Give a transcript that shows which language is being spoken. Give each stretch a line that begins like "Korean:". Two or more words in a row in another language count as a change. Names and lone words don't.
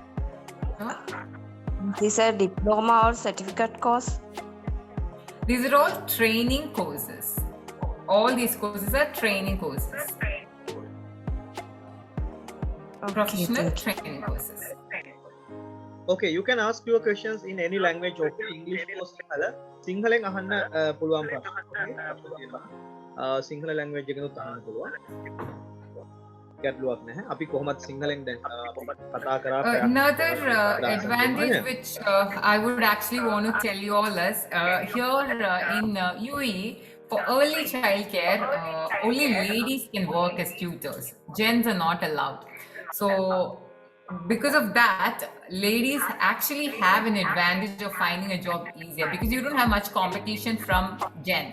English: These are diploma or certificate course? These are all training courses. All these courses are training courses. Professional training courses. Okay, you can ask your questions in any language. Okay, English or Sinhala.
Sinhala: සිංහලෙන් අහන්න පුළුවන් ප්‍රශ්න.
English: Sinhala language
Sinhala: එකනොත් අහන්න පුළුවන්. ගැටලුවක් නැහැ. අපි කොහොමත් සිංහලෙන් දැන් කතා කරා
English: Another advantage which I would actually want to tell you all is here in UAE for early childcare, only ladies can work as tutors. Gents are not allowed. So because of that, ladies actually have an advantage of finding a job easier because you don't have much competition from gents.